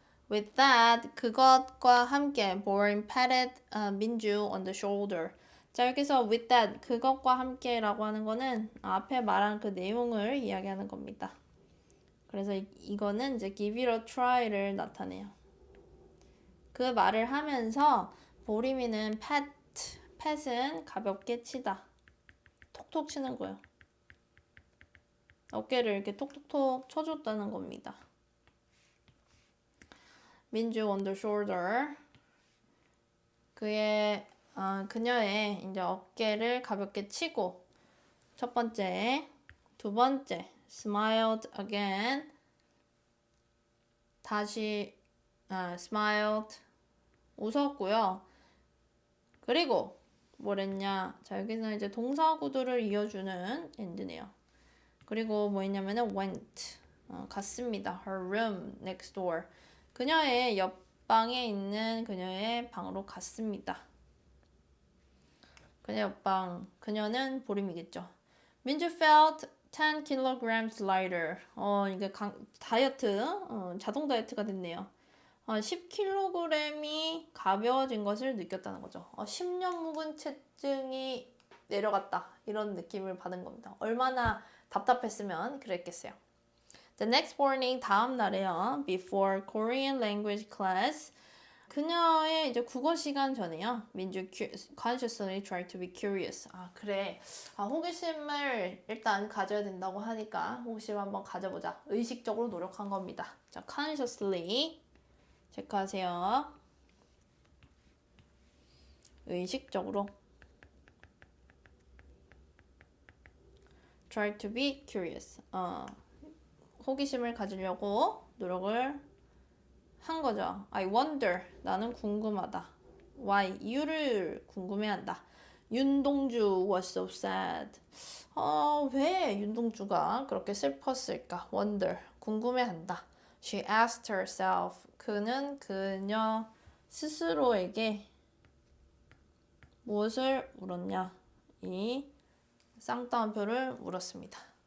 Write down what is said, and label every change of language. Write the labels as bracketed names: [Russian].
[English] With that, [Korean] 그것과 함께 [English] Boring patted 민주 on the shoulder. [Korean] 자, 여기서 [English] with that, [Korean] 그것과 함께라고 하는 거는 앞에 말한 그 내용을 이야기하는 겁니다. 그래서 이거는 이제 [English] give it a try [Korean] 를 나타내요. 그 말을 하면서 보림이는 pat은 가볍게 치다. 톡톡 치는 거예요. 어깨를 이렇게 톡톡톡 쳐줬다는 겁니다. [English] 민주 on the shoulder. [Korean] 그녀의 이제 어깨를 가볍게 치고 첫 번째, 두 번째 [English] smiled again. [Korean] 다시 [English] smiled [Korean] 웃었고요. 그리고 뭐랬냐? 자, 여기서 이제 동사 구도를 이어주는 end네요. 그리고 뭐 했냐면은 [English] went [Korean] 갔습니다. [English] her room next door. [Korean] 그녀의 옆방에 있는 그녀의 방으로 갔습니다. 그녀 옆방, 그녀는 보림이겠죠. [English] 민주 felt 10 kilograms lighter. [Korean] 이게 다이어트, 자동 다이어트가 됐네요. 10kg이 가벼워진 것을 느꼈다는 거죠. 10년 묵은 체증이 내려갔다. 이런 느낌을 받은 겁니다. 얼마나 답답했으면 그랬겠어요. [English] The next morning, [Korean] 다음 날에요. [English] Before Korean language class. [Korean] 그녀의 이제 국어 시간 전에요. [English] 민주 consciously try to be curious. [Korean] 그래. 호기심을 일단 가져야 된다고 하니까 호기심 한번 가져보자. 의식적으로 노력한 겁니다. 자, consciously 체크하세요. [English] 의식적으로 try to be curious. [Korean] 호기심을 가지려고 노력을 한 거죠. [English] I wonder. [Korean] 나는 궁금하다. [English] Why? [Korean] 이유를 궁금해한다. [English] 윤동주 was so sad. [Korean] 왜 윤동주가 그렇게 슬펐을까? Wonder. 궁금해한다. [English] She asked herself. [Korean] 그는 그녀 스스로에게 무엇을 물었냐? 이 쌍따옴표를 물었습니다.